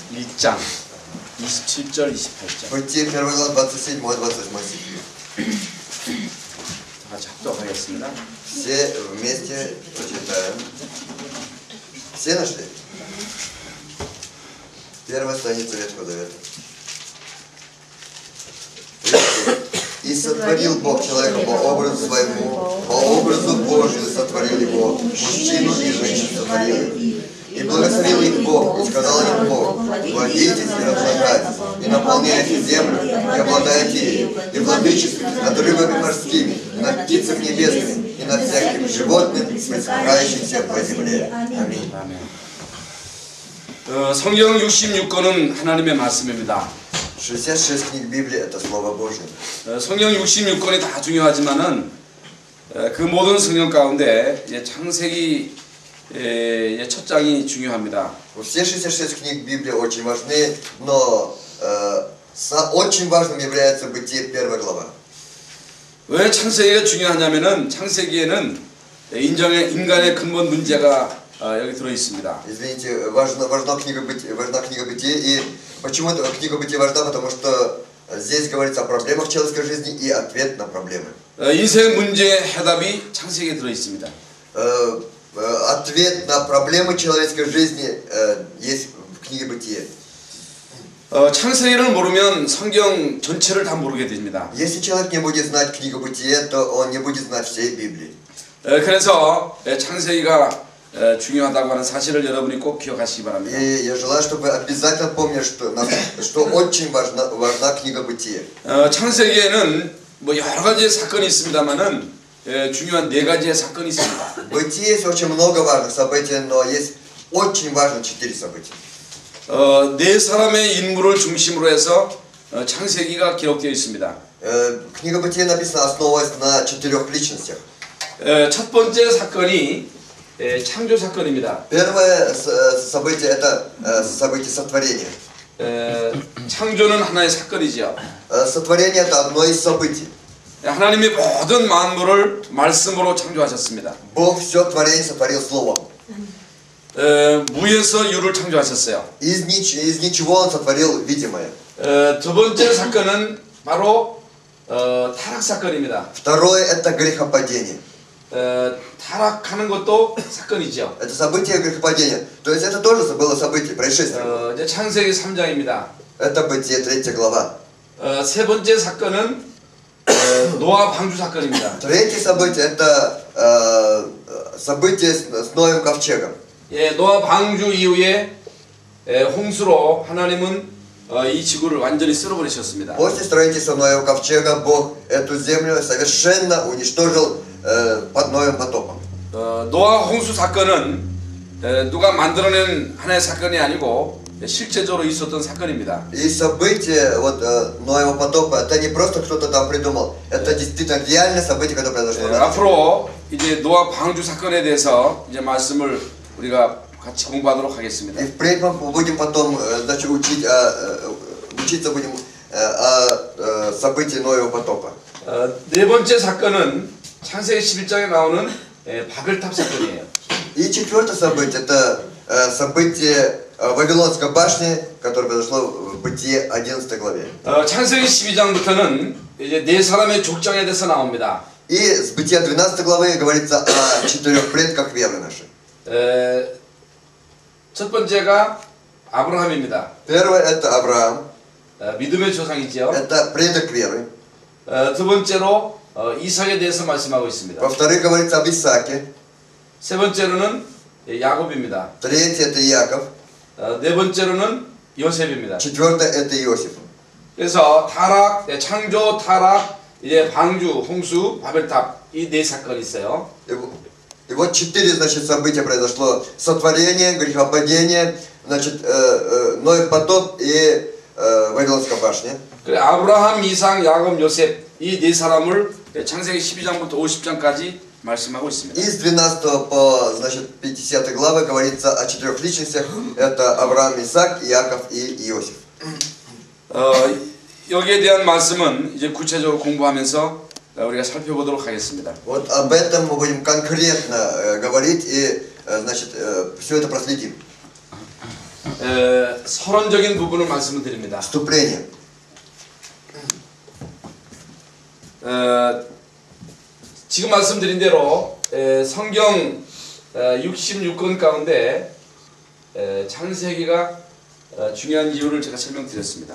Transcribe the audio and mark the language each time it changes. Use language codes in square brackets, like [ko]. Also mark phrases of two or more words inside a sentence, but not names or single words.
[ko] 1장 27절 28절. [ru] Бытие 1 глава 27-28 стихи. [ko] 다 같이 합독하겠습니다. [ru] Все вместе прочитаем. Все нашли? Первая страница Ветхого Завета. И сотворил Бог человека по образу своему, по образу Божию сотворил его, мужчину и женщину сотворил их. И благословил их Бог, и сказал им Бог: владейтесь и размножайтесь, и наполняйте землю, и обладайте ею, и владычествуйте над рыбами морскими, и над птицами небесными, и над всяким животным, присмыкающимся по земле. Аминь. [ko] 성경 66권은 하나님의 말씀입니다. [ru] 66 книг Библии – это Слово Божье. [ko] 성경 66권이 다 중요하지만은 그 모든 성경 가운데 창세기 첫 장이 중요합니다. [ru] Все 66 книг Библии очень важны, но очень важным является Бытие 1 глава. [ko] 왜 창세기가 중요하냐면은 창세기에는 인간의 근본 문제가 여기 들어 있습니다. [ru] Извините, важна книга Бытия, и почему книга Бытия важна, потому что здесь говорится о проблемах человеческой жизни и ответ на проблемы. [ko] 인생 문제의 해답이 창세기에 들어 있습니다. [ru] Ответ на проблемы человеческой жизни есть в книге Бытия. [ko] 창세기를 모르면 성경 전체를 다 모르게 됩니다. [ru] Если человек не будет знать книгу Бытия, то он не будет знать всей Библии. [ko] 그래서 창세기가 중요하다고 하는 사실을 여러분이 꼭 기억하시기 바랍니다. [ru] И я желаю, чтобы вы обязательно помнили, что очень важна книга Бытия. [ko] 창세기에는 뭐 여러 가지 사건이 있습니다만은 중요한 4가지의 사건이 있습니다. [ru] В Бытии есть очень много важных событий, но есть очень важных 4 события. [ko] 4사람의 인물을 중심으로 해서 창세기가 기록되어 있습니다. [ru] Книга Бытия написана, основываясь на 4 личностях. [ko] 첫 번째 사건이 창조 사건입니다. [ru] Первое событие – это событие сотворения. [ko] 창조는 하나의 사건이죠. [ru] Сотворение – это одно из событий. [ko] 하나님이 모든 만물을 말씀으로 창조하셨습니다. [ru] Бог все творение сотворил словом. [ko] 무에서 유를 창조하셨어요. [ru] Из ничего Он сотворил видимое. [ko] 두 번째 사건은 바로 타락 사건입니다. [ru] Второе – это грехопадение. [ko] 타락하는 것도 사건이죠. [ru] Это событие грехопадения. То есть это тоже было событие, происшествие. [ko] 이제 창세기 3장입니다. [ru] Это Бытие 3 глава. [ko] 세 번째 사건은 노아 방주 사건입니다. [ru] Третье событие – это событие с Ноем ковчегом. [ko] 노아 방주 이후에 홍수로 하나님은 이 지구를 완전히 쓸어버리셨습니다. [ru] После строительства Ноева ковчега Бог эту землю совершенно уничтожил под Ноевым потопом. [ko] 노아 홍수 사건은 누가 만들어낸 하나의 사건이 아니고 실제적으로 있었던 사건입니다. [ru] И событие Ноева потопа это не просто кто-то там придумал, это действительно реальное событие, которое произошло. [ko] 앞으로 이제 노아 방주 사건에 대해서 이제 말씀을 우리가 같이 공부하도록 하겠습니다. [ru] И впредь мы будем потом учиться будем о событии Ноева потопа. [ko] 네 번째 사건은 창세기 11장에 나오는 바벨탑 사건이에요. [ru] И четвертое событие это событие Вавилонской башни, которое произошло в Бытие 11 главе. [ko] 창세기 12장부터는 이제 4사람의 족장에 대해서 나옵니다. [ru] И с Бытия 12 главы говорится о 4 предках веры нашей. [ko] 첫 번째가 아브라함입니다. [ru] Первое это Авраам. [ko] 믿음의 조상이죠. [ru] Это предок веры. [ko] 두 번째로 이삭에 대해서 말씀하고 있습니다. [ru] Во-вторых, говорится об Исааке. [ko] 세 번째로는 야곱입니다. [ru] Третье это Яков. [ko] 네 번째로는 요셉입니다. [ru] Четвертое это Иосиф. [ko] 그래서 타락, 창조, 타락, 이제 방주, 홍수, 바벨탑 이 4사건이 있어요. [ru] И вот 4, значит, события произошло: сотворение, грехопадение, значит, Ноев потоп и Вавилонская башня. [ko] 그래 아브라함, 이삭, 야곱, 요셉 이 4사람을 창세기 12장부터 50장까지 말씀하고 있습니다. [ru] И с 12 по, значит, 50 главы говорится о 4 личностях: это Авраам, Исаак, Яков и Иосиф. [ko] 여기에 대한 말씀은 이제 구체적으로 공부하면서 우리가 살펴보도록 하겠습니다. [ru] Вот об этом мы будем конкретно говорить и, значит, все это проследим. [ko] 서론적인 부분을 말씀을 드립니다. [ru] Вступление. [ko] 지금 말씀드린 대로 성경 66권 가운데 창세기가 중요한 이유를 제가 설명드렸습니다.